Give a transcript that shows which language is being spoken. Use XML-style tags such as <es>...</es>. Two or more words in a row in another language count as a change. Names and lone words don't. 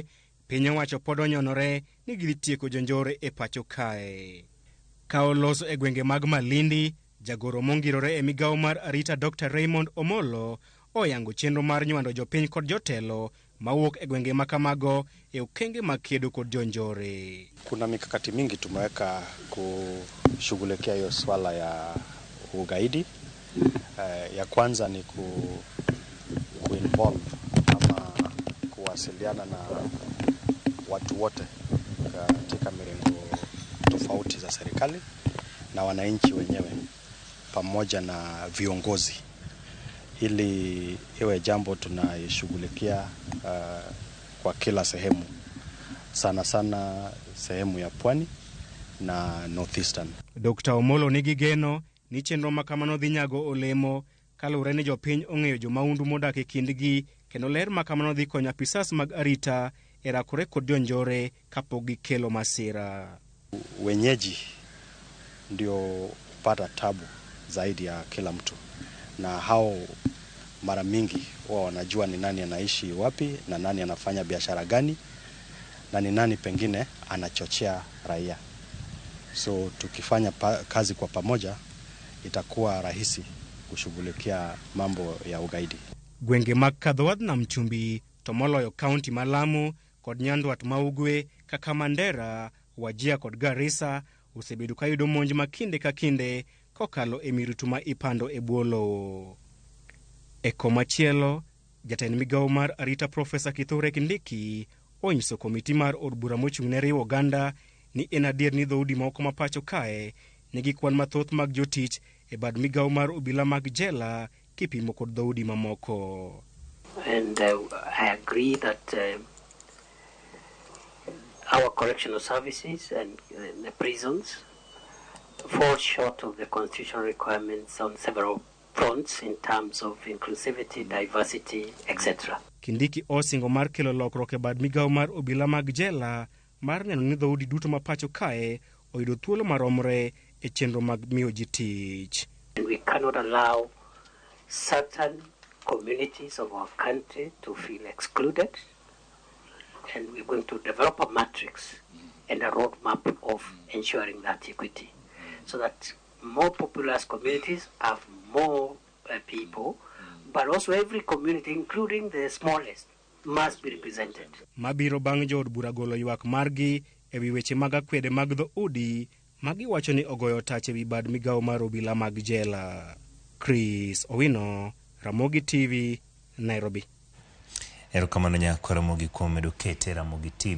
<luo>Piny owacho pod onyonore ni gitieko jonjore e pacho kae. Ka oloso e gwenge mag Malindi, jagoro mongirore e migawo mar arita Dr. Raymond Omolo oyango chenro mar nywando jopiny kod jotelo mawuok e gwenge makamago e okenge mag kedo kod jonjore.</luo> <sw>Kuna mikakati mingi tumeweka kushughulikia hiyo swala ya ugaidi. Ya kwanza ni kuinvolve ama kuwasiliana na watu wote katika mirengo tofauti za serikali na wananchi wenyewe pamoja na viongozi, ili iwe jambo tunashughulikia kwa kila sehemu, sana sana sehemu ya Pwani na Northeastern.</sw> <luo>Dr. Omolo nigi geno ni chenro makamano dhi nyago olemo kaluwore ni jopiny ong'eyo jomaundu modak e kindgi kendo ler makamano dhi konyo apisas mag arita e rakore kod jonjore kapok gikelo masira.</luo> <sw>Wenyeji ndio pata tabu zaidi ya kila mtu, na hao mara mingi huwa wanajua ni nani anaishi wapi na nani anafanya biashara gani na ni nani pengine anachochea raia. So tukifanya kazi kwa pamoja itakuwa rahisi kushughulikia mambo ya ugaidi.</sw> <luo>Gwenge mag Kadhwath nam chumbi to moloyo kaunti ma Lamu kod nyandwat ma ugwe kaka Mandera, Wajir kod Garissa osebedo ka yudo monj ma kinde ka kinde kokalo e mirutu ma ipando e bwo lowo. E komachielo, jatend migawo mar arita Profesa Kithure Kindiki onyiso komiti mar od bura mochung' ne riwo oganda ni en adier ni dhoudi moko ma pacho kae nigi kwan mathoth mag jotich e bad migawo mar obila mag jela kipimo kod dhoudi mamoko.</luo> <en>And I agree that our correctional services and the prisons fall short of the constitutional requirements on several fronts in terms of inclusivity, diversity, etc.</en> <luo>Kindiki osingo mar kelo lokruok e bad migawo mar obila mag jela mar neno ni dhoudi duto ma pacho kae oyudo thuolo maromre e chenro mag miyo ji tich.</luo> <en>And we cannot allow certain communities of our country to feel excluded, and we're going to develop a matrix and a roadmap of ensuring that equity, so that more populous communities have more people, but also every community, including the smallest, must be represented.</en> <luo>Mabiro bang' jood bura golo ywak margi e wi weche mag akwede mag dhoudi magi wacho ni ogoyo tach e wi bad migawo mar obila mag jela. Chris Owino, Ramogi TV, Nairobi. Erokamano nyako Ramogi kuom medo kete Ramogi TV.</luo>